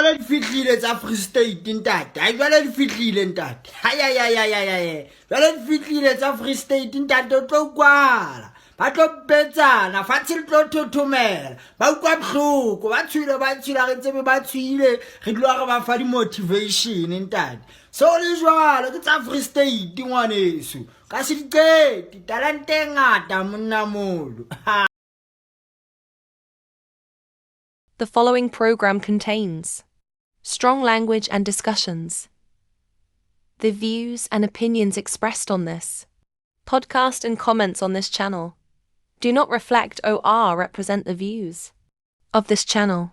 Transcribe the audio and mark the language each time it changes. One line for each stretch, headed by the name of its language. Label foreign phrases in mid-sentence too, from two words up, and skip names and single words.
Southern Sotho: jwale di fihlile tsa Free State ntate ha jwale di fihlile ntate ya jwale di fihlile tsa Free State ntate o tlo kwala ba tlo betsana fatshe le tlo thothomela ba utlwa bohloko ba tshwile re tsebe ba tshwile re dilo re ba fa di motivation ntate so le jwalo ke tsa Free State ngwaneso ka se diqeti talente e ngata monna molo.
English: The following program contains strong language and discussions. The views and opinions expressed on this podcast and comments on this channel do not reflect or represent the views of this channel.